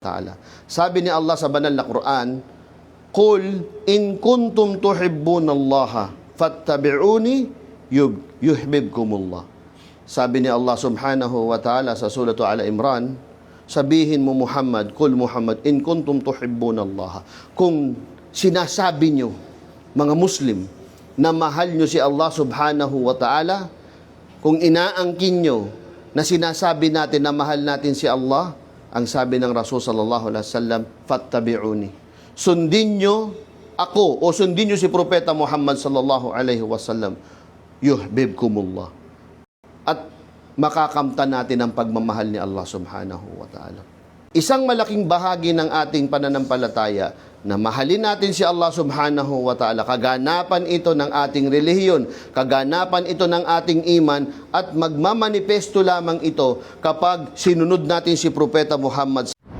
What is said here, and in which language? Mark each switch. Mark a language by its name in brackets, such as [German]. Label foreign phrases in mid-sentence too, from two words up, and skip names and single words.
[Filipino] Ta'ala. Sabi ni Allah sa banal na Quran, [Arabic] "قل إن كنتم تحبون الله فاتبعوني يحببكم الله." [Filipino] Sabi ni Allah [Arabic] سبحانه وتعالى [Filipino] sa surah Al Imran, sabihin mo Muhammad, [Arabic] "قل محمد إن كنتم تحبون الله." [Filipino] Kung sinasabi nyo, mga Muslim, na mahal nyo si Allah [Arabic] سبحانه وتعالى, [Filipino] kung inaangkin nyo na sinasabi natin na mahal natin si Allah, ang sabi ng Rasul [Arabic] صلى الله عليه وسلم, [Filipino] fattabi'uni. Sundin nyo ako o sundin nyo si Propeta Muhammad [Arabic] صلى الله عليه وسلم, [Filipino] yuhibbukumullah. At makakamtan natin ang pagmamahal ni Allah [Arabic] سبحانه وتعالى. [Filipino] Isang malaking bahagi ng ating pananampalataya na mahalin natin si Allah [Arabic] سبحانه وتعالى, [Filipino] kaganapan ito ng ating relihiyon, kaganapan ito ng ating iman, at magmamanifesto lamang ito kapag sinunod natin si Propeta Muhammad